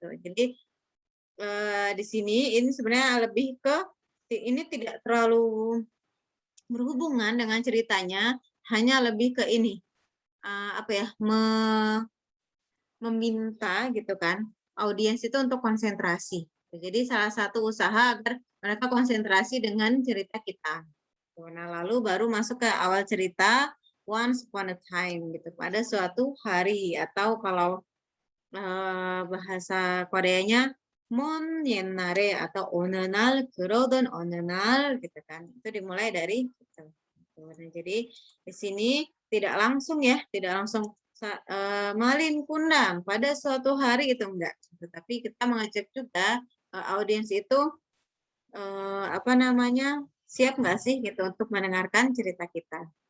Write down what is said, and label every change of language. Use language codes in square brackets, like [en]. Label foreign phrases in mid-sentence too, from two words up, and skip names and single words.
[id] Jadi di sini ini sebenarnya lebih ke ini tidak terlalu berhubungan dengan ceritanya, hanya lebih ke ini meminta gitu kan audiens itu untuk konsentrasi. Jadi salah satu usaha agar mereka konsentrasi dengan cerita kita. Nah, lalu baru masuk ke awal cerita. [en] once upon a time [id] gitu, pada suatu hari, atau kalau bahasa Koreanya mon 옛날에 atau [ko] 어느 날 그러던 어느 날 [id] gitu kan. Itu dimulai dari itu. Nah, jadi di sini tidak langsung ya, tidak langsung malin kundang pada suatu hari itu enggak. Tetapi kita mengajak juga audiens itu apa namanya, siap nggak sih gitu untuk mendengarkan cerita kita.